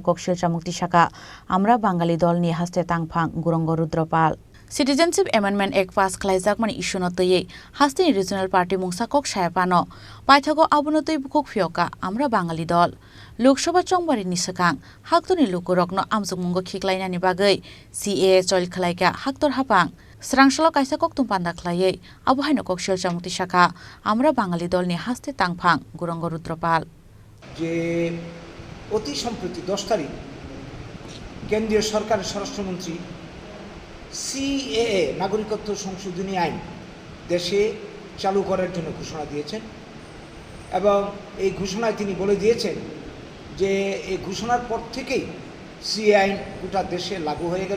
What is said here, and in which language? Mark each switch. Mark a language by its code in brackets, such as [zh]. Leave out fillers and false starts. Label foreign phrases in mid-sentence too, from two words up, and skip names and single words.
[trp] कक्सिल चामुक्ति शाखा आमरा बांगाली दलनि हास्ते तांफां गुरंग रुद्रपाल सिटिजेनशिप एमेन्डमेन्ट एक्ट पास खलायजाकमानि इस्युनो तयै हास्तेनि रिजनल पार्टी मुंसाकक सायापानो पाइथागो आबुनो तै बुकक फियका आमरा बांगाली दल लोकसभा चंबारिनि सिगां हाक्टरनि लुकुरकनो आमजुमुंगो खिख्लायनायनि बागै CAA चयल खलायगा हाक्टर हापां स्रांसल कायसा कक्तुम पान्दा खलायै आबहायनो कक्सिल चामुक्ति शाखा आमरा बांगाली दलनि हास्ते तांफां गुरंग रुद्रपाल [bn] যে অতি সম্প্রতি 10 তারিখ কেন্দ্রীয় সরকারের স্বরাষ্ট্রমন্ত্রী CAA নাগরিকত্ব সংশোধনী আইন দেশে চালু করার জন্য ঘোষণা দিয়েছেন এবং এই ঘোষণায় তিনি বলে দিয়েছেন যে এই ঘোষণার পর থেকেই CAA আইন গোটা দেশে লাগু হয়ে গেল।